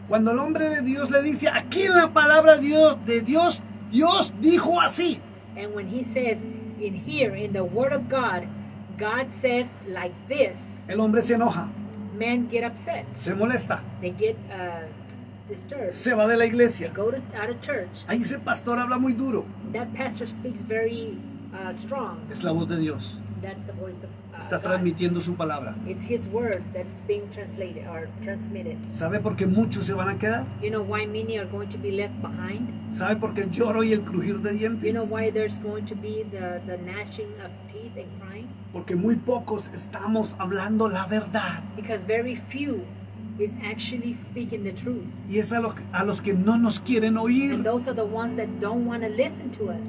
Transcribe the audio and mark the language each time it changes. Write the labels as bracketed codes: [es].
[es] Cuando el hombre de Dios le dice, aquí en la palabra de Dios, Dios dijo así. [en] And when he says in here, in the word of God, God says like this, [es] El hombre se enoja, [en] men get upset. [es] se molesta, [en] They get disturbed. [es] se va de la [en] They [es] iglesia. [en] go out of church. [es] Ahí ese pastor habla muy duro. [en] That pastor speaks very strong. [es] Es la voz de Dios. [en] That's the voice of [es] Está [en] God. [es] transmitiendo su palabra. [en] It's his word that's being translated or transmitted. [es] ¿Sabe por qué muchos se van a quedar? [en] You know why many are going to be left behind? [es] ¿Sabe por qué el lloro y el crujir de [en] You [es] dientes? [en] know why there's going to be the gnashing of teeth and crying? [es] Porque muy pocos estamos hablando la verdad. [en] Because very few is actually speaking the truth. [es] Y es a los que no nos quieren oír. [en] And those are the ones that don't want to listen to us.